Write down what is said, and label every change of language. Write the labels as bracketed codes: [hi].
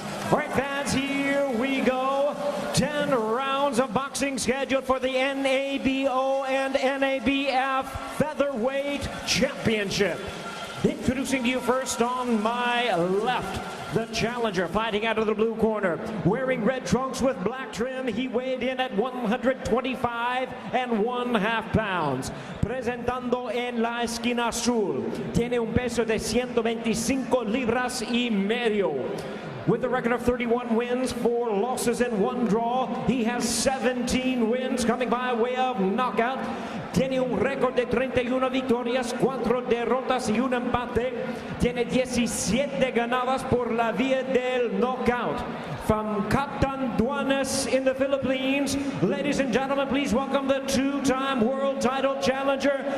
[en] All right, fans, here we go. 10 rounds of boxing scheduled for the NABO and NABF Featherweight Championship. Introducing to you first on my left, the challenger fighting out of the blue corner. Wearing red trunks with black trim, he weighed in at 125 1/2 pounds. [es] Presentando en la esquina azul, tiene un peso de 125 libras y medio. [en] With a record of 31 wins, 4 losses, and 1 draw, he has 17 wins coming by way of knockout. [es] Tiene un récord de 31 victorias, 4 derrotas y un empate. Tiene 17 ganadas por la vía del knockout. [en] From Catanduanes in the Philippines, ladies and gentlemen, please welcome the two-time world title challenger.